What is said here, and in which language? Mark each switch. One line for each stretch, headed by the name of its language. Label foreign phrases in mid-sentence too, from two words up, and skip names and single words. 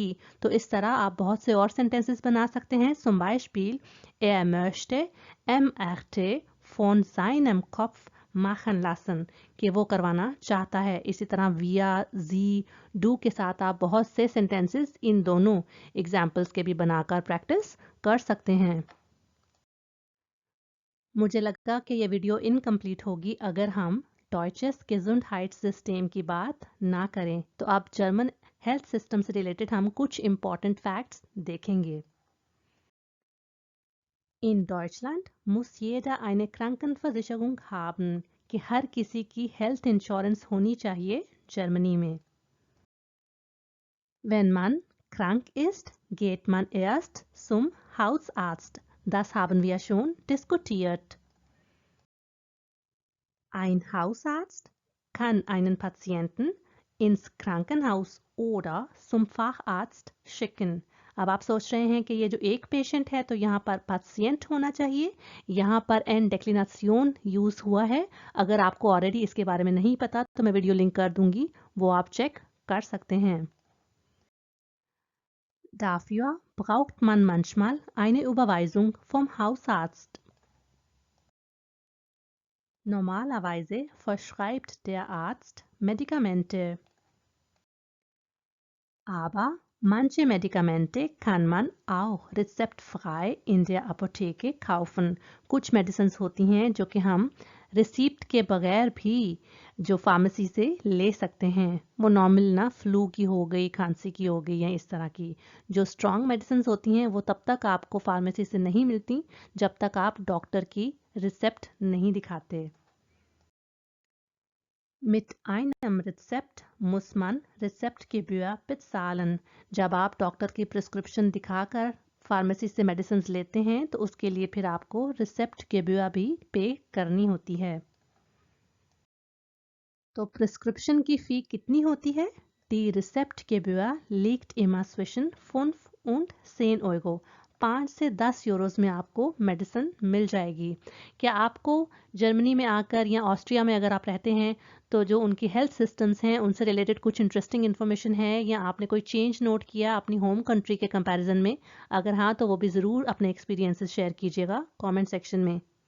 Hindi: तो इस तरह आप बहुत से और सेंटेंसेस बना सकते हैं.
German: zum Beispiel möchte MRT von seinem Kopf machen lassen,
Hindi: कि वो करवाना चाहता है. इसी तरह
German: via, sie, do
Hindi: के साथ आप बहुत से सेंटेंसेस इन दोनों एग्जाम्पल्स के भी बनाकर प्रैक्टिस कर सकते हैं. मुझे लगता कि ये वीडियो इनकम्प्लीट होगी अगर हम
German: Deutsches Gesundheitssystem
Hindi: की बात ना करें. तो अब
English: German health system
Hindi: से रिलेटेड हम कुछ
English: important facts
Hindi: देखेंगे.
German: In Deutschland muss jeder eine Krankenversicherung haben,
Hindi: कि हर किसी की
English: health insurance
Hindi: होनी चाहिए जर्मनी में.
German: Wenn man krank ist, geht man erst zum Hausarzt. Das haben wir schon diskutiert. Ein Hausarzt kann einen Patienten ins Krankenhaus oder zum Facharzt schicken.
Hindi: अब आप सोच रहे हैं कि ये जो एक पेशेंट है तो यहाँ पर पेशेंट होना चाहिए, यहाँ पर
German: n-Deklination
Hindi: यूज़ हुआ है. अगर आपको ऑलरेडी इसके बारे में नहीं पता तो मैं
English: video link
Hindi: कर दूंगी, वो आप चेक कर सकते हैं.
German: Dafür braucht man manchmal eine Überweisung vom Hausarzt. Normalerweise verschreibt der Arzt Medikamente. Aber manche Medikamente kann man auch rezeptfrei in der Apotheke kaufen.
Hindi: कुछ मेडिसिन्स होती हैं जो कि हम रिसीप्ट के बगैर भी जो फार्मेसी से ले सकते हैं. वो नॉर्मल ना, फ्लू की हो गई, खांसी की हो गई या इस तरह की. जो स्ट्रॉन्ग मेडिसिन्स होती हैं वो तब तक आपको फार्मेसी से नहीं मिलती जब तक आप डॉक्टर की रिसेप्ट नहीं दिखाते.
German: Mit einem Rezept muss man Rezeptgebühr bezahlen.
Hindi: जब आप डॉक्टर की प्रिस्क्रिप्शन दिखाकर फार्मेसी से मेडिसिन लेते हैं तो उसके लिए फिर आपको Rezeptgebühr भी पे करनी होती है. तो प्रिस्क्रिप्शन की फ़ी कितनी होती है?
German: Die Rezeptgebühr liegt immer zwischen 5 und 10 Euro.
Hindi: 5 से 10 यूरोज़ में आपको मेडिसिन मिल जाएगी. क्या आपको जर्मनी में आकर या ऑस्ट्रिया में अगर आप रहते हैं तो जो उनकी
English: health systems
Hindi: हैं उनसे रिलेटेड कुछ
English: interesting information
Hindi: है या आपने कोई चेंज नोट किया अपनी
English: home country
Hindi: के कंपैरिजन में? अगर हाँ तो वो भी ज़रूर अपने एक्सपीरियंसेस शेयर कीजिएगा
English: comment section
Hindi: में.